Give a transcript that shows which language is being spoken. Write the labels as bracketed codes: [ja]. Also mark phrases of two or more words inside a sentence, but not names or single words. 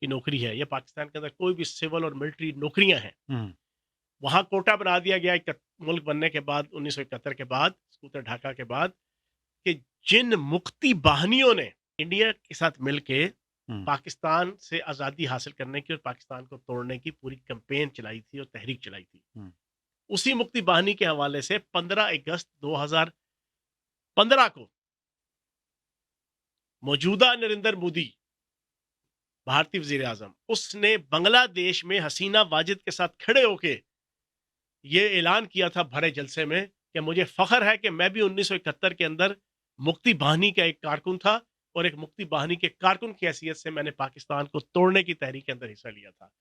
[ur] نوکری ہے، یا پاکستان کے اندر کوئی بھی سول اور ملٹری نوکریاں ہیں، وہاں کوٹا بنا دیا گیا ملک بننے کے بعد، 1971 کے بعد، سکوتر ڈھاکہ کے بعد، کہ جن مکتی باہنیوں نے انڈیا کے ساتھ مل کے پاکستان سے آزادی حاصل کرنے کی اور پاکستان کو توڑنے کی پوری کمپین چلائی تھی اور تحریک چلائی تھی، اسی مکتی باہنی کے حوالے سے 15 اگست 2015 کو موجودہ نریندر مودی، بھارتی وزیر اعظم، اس نے بنگلہ دیش میں حسینہ واجد کے ساتھ کھڑے ہو کے یہ اعلان کیا تھا بھرے جلسے میں کہ مجھے فخر ہے کہ میں بھی 1971 کے اندر مکتی باہنی کا ایک کارکن تھا، اور ایک مکتی باہنی کے کارکن کی حیثیت سے میں نے پاکستان کو توڑنے کی تحریک کے اندر حصہ لیا تھا۔